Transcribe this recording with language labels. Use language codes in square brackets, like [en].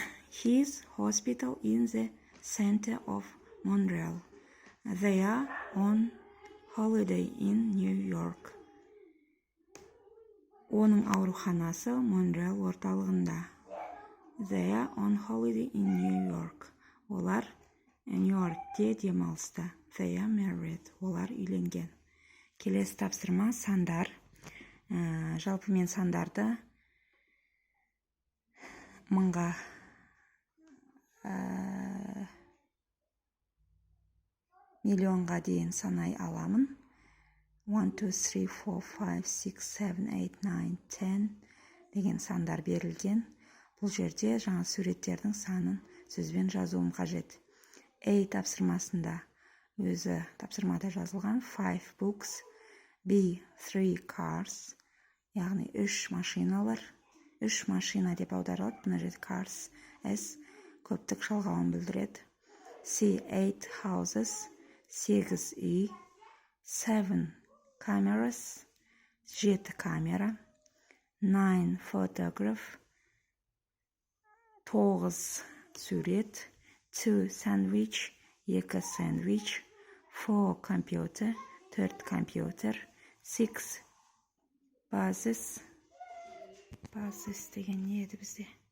[en] His hospital in the center of Montreal. They are on holiday in New York. [kk] Оның ауруханасы Монреал орталығында. [en] They are on holiday in New York. [kk] Олар Нью-Йоркте демалыста. [en] They are married. [kk] Олар үйленген. Келесі тапсырма сандар. Жалпы мен сандарды мыңға миллионға дейін санай аламын. 1, 2, 3, 4, 5, 6, 7, 8, 9, 10 деген сандар берілген. Бұл жерде жаңа суреттердің санын сөзбен жазуым қажет. A тапсырмасында өзі тапсырмада жазылған 5 books, B 3 cars, яғни 3 машиналар, 3 машина деп аударылады. Бұны жерде cars, S көптік шалғауын білдіреді. C 8 houses, 8 үй, 7 cameras, 7 камера, 9 photograph, 9 сурет, 2 sandwich, 2 сэндвич, 4 computer, 4 компьютер, 6 buses деген не еді бізде?